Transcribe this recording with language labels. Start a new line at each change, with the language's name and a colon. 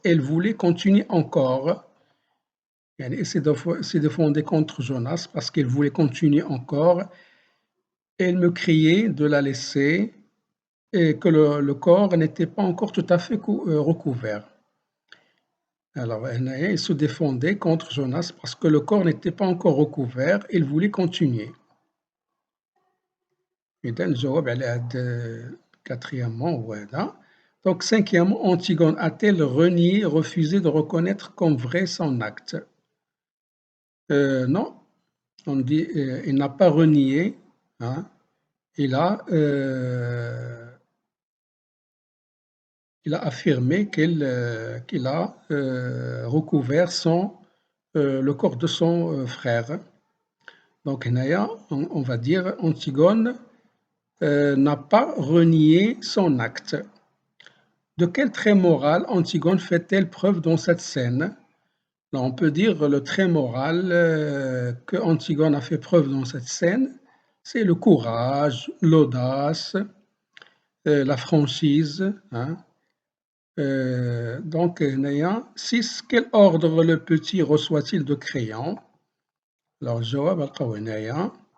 French: Elle voulait continuer encore. Elle s'est défendue contre Jonas parce qu'elle voulait continuer encore. Elle me criait de la laisser et que le corps n'était pas encore tout à fait recouvert. Alors, elle se défendait contre Jonas parce que le corps n'était pas encore recouvert. Il voulait continuer.
Arabic: إذا الجواب على هذا
French: quatrièmement voilà. Donc cinquièmement, Antigone a-t-elle renié, refusé de reconnaître comme vrai son acte? Non, on dit il n'a pas renié, hein. Il a affirmé qu'il a recouvert le corps de son frère. Donc on va dire Antigone n'a pas renié son acte. De quel trait moral Antigone fait-elle preuve dans cette scène? Là, on peut dire le trait moral que Antigone a fait preuve dans cette scène, c'est le courage, l'audace, la franchise. Hein. Donc,
Arabic: هنايا
French: 6. Quel ordre le petit reçoit-il de Créon? Alors,
Arabic: الجواب نلقاو هنايا.